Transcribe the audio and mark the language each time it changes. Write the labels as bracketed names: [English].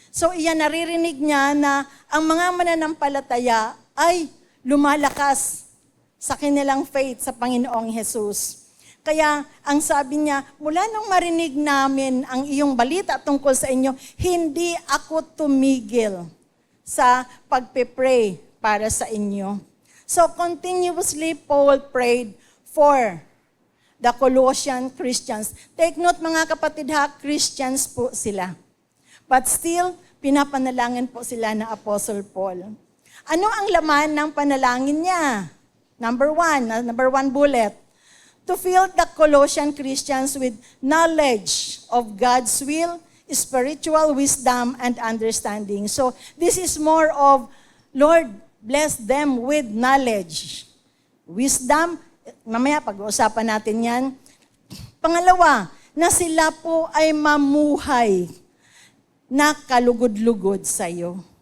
[Filipino] So iyan, naririnig niya na ang mga mananampalataya ay lumalakas sa kanilang faith sa Panginoong Jesus. Kaya ang sabi niya, mula nung marinig namin ang iyong balita tungkol sa inyo, hindi ako tumigil sa pagpe-pray para sa inyo. [English] So continuously Paul prayed for the Colossian Christians. Take note [Filipino] mga kapatid ha, Christians po sila. [English] But still, [Filipino] pinapanalangin po sila ng Apostle Paul. Ano ang laman ng panalangin niya? [English] Number one bullet. To fill the Colossian Christians with knowledge of God's will spiritual wisdom and understanding. So this is more of, Lord, bless them with knowledge. [Filipino] Wisdom, mamaya pag-uusapan natin yan. Pangalawa, na sila po ay mamuhay na kalugod-lugod sa iyo.